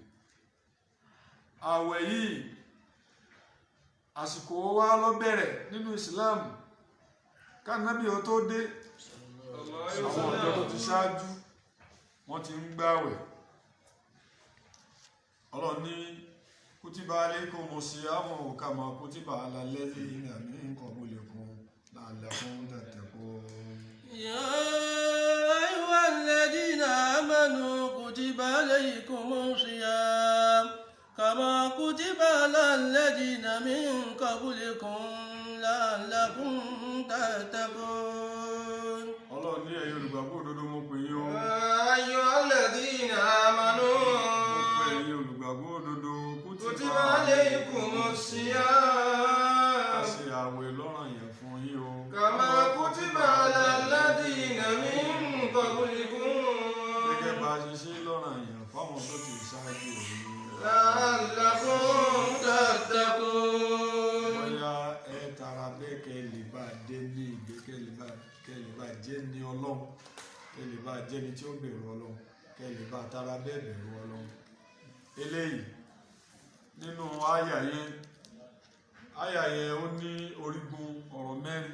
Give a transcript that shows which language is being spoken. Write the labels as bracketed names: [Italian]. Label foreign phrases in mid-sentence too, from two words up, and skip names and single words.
[Yoruba] Àwẹ̀ yìí àsìkò wa ló bẹ̀rẹ̀ nínú ìsìlámù. Kánábì ó tó dé, àwọn ọjọ́ tó ti ṣáájú wọ́n ti ń gbààwẹ̀. Ọlọ́run ní [Arabic] كتب عليكم الصيام كما كتب على الذين من قبلكم لعلكم تتقون. يا أيها الذين آمنوا كتب عليكم الصيام كما كتب على الذين من قبلكم لعلكم تتقون. [Yoruba] Ọlọ́run ní ẹ̀yin olùgbàgbọ́ òdodo mo pè yín o. [Arabic] يا أيها الذين آمنوا [Yoruba] Mo pè ẹ̀yin olùgbàgbọ́ òdodo [Arabic] كتب عليكم الصيام [Yoruba] a ṣe àwẹ̀ lọ́ranyàn fún yín o. [Arabic] كما كتب على الذين من قبلكم [Yoruba] Gẹ́gẹ́ bá a ṣe ṣe lọ́ranyàn fáwọn tó ti ṣáájú òun. [Arabic] لعلكم تتقون. [Yoruba] Bóyá ẹ tara bẹ́ẹ̀ kẹ́ lè bá dé ní ìgbé, kẹ́ lè bá jẹ́ ní Ọlọ́run, kẹ́ lè bá jẹ́ ní tí ó bẹ̀rù Ọlọ́run, kẹ́ lè bá tara bẹ́ẹ̀ bẹ̀rù Ọlọ́run. Eléyìí nínú àyà yẹn ó ní orígun ọ̀rọ̀ mẹ́rin.